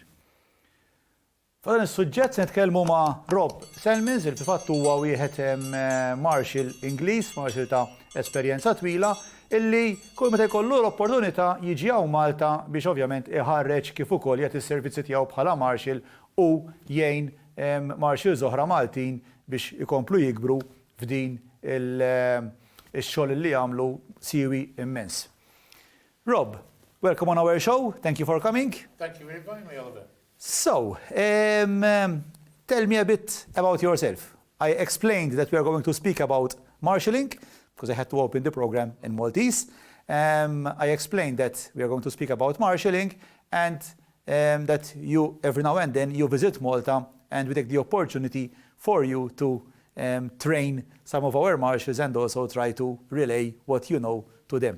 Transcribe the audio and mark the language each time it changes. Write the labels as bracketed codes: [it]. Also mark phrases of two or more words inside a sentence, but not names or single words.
[mt] F'dan is-suġġett se nitkellmu ma' Rob Selmins, il fil-fatt huwa wieħed marshal Ingliż, marshal ta' esperjenza twila, illi kull meta jkollu l-opportunità jiġi hawn Malta biex ovvjament iħarreġ kif ukoll jagħti s-servizzi tiegħu bħala marshal u jgħin marshals oħra Maltin biex ikomplu jikbru f'din il-xogħol li jagħmlu siwi immens. [en] Rob, welcome on our show. Thank you for coming. Thank you for inviting me, Oliver. So, tell me a bit about yourself. I explained that we are going to speak about marshalling because I had to open the program in Maltese. I explained that we are going to speak about marshalling and that you, every now and then, you visit Malta and we take the opportunity for you to train some of our marshals and also try to relay what you know to them.